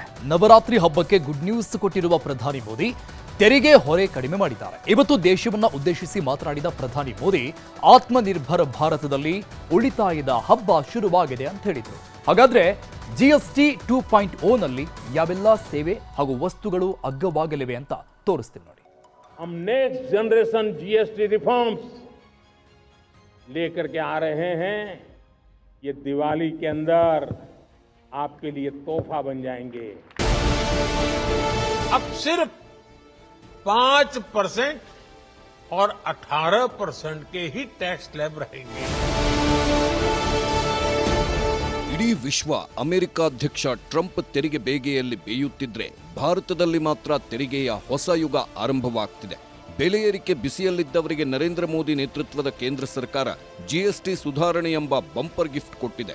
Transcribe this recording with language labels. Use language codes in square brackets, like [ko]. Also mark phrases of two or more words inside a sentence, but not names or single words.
[kn] ನವರಾತ್ರಿ ಹಬ್ಬಕ್ಕೆ [en] good news [kn] ಕೊಟ್ಟಿರುವ ಪ್ರಧಾನಿ ಮೋದಿ ತೆರಿಗೆ ಹೊರೆ ಕಡಿಮೆ ಮಾಡಿದ್ದಾರೆ. ಇವತ್ತು ದೇಶವನ್ನ ಉದ್ದೇಶಿಸಿ ಮಾತನಾಡಿದ ಪ್ರಧಾನಿ ಮೋದಿ ಆತ್ಮನಿರ್ಭರ ಭಾರತದಲ್ಲಿ ಉಳಿತಾಯದ ಹಬ್ಬ ಶುರುವಾಗಿದೆ ಅಂತ ಹೇಳಿದರು. ಹಾಗಾದ್ರೆ ಜಿಎಸ್ಟಿ 2.0 ನಲ್ಲಿ ಯಾವೆಲ್ಲ ಸೇವೆ ಹಾಗೂ ವಸ್ತುಗಳು ಅಗ್ಗವಾಗಲಿವೆ ಅಂತ ತೋರಿಸ್ತೀನಿ ನೋಡಿ. [hi] हम [en] next generation GST reforms [hi] लेकर के आ रहे हैं. ये दिवाली के अंदर आपके लिए तोहफा बन जाएंगे. अब सिर्फ 5% और 18% के ही [en] tax slab [hi] रहेंगे. [kn] ಇಡೀ ವಿಶ್ವ ಅಮೆರಿಕ ಅಧ್ಯಕ್ಷ ಟ್ರಂಪ್ ತೆರಿಗೆ ಬೇಗೆಯಲ್ಲಿ ಬೇಯುತ್ತಿದ್ರೆ ಭಾರತದಲ್ಲಿ ಮಾತ್ರ ತೆರಿಗೆಯ ಹೊಸ ಯುಗ ಆರಂಭವಾಗ್ತಿದೆ. ಬೆಲೆ ಏರಿಕೆ ಬಿಸಿಯಲ್ಲಿದ್ದವರಿಗೆ ನರೇಂದ್ರ ಮೋದಿ ನೇತೃತ್ವದ ಕೇಂದ್ರ ಸರ್ಕಾರ ಜಿಎಸ್ಟಿ ಸುಧಾರಣೆ ಎಂಬ [en] bumper gift [kn] ಕೊಟ್ಟಿದೆ.